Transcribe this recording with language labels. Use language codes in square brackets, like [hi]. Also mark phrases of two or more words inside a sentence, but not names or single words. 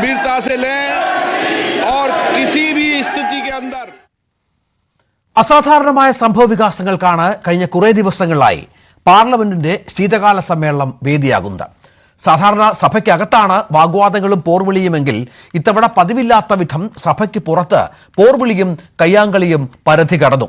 [hi] गंभीरता से लें और किसी भी स्थिति के अंदर [ml] അസാധാരണമായ സംഭവ വികാസങ്ങൾക്കാണ് കഴിഞ്ഞ കുറേ ദിവസങ്ങളിലായി പാർലമെന്റിന്റെ ശീതകാല സമ്മേളനം വേദിയാകുന്നത്. സാധാരണ സഭയ്ക്കകത്താണ് വാഗ്വാദങ്ങളും പോർവിളിയുമെങ്കിൽ ഇത്തവണ പതിവില്ലാത്ത വിധം സഭയ്ക്ക് പുറത്ത് പോർവിളിയും കയ്യാങ്കളിയും പരിധി കടന്നു.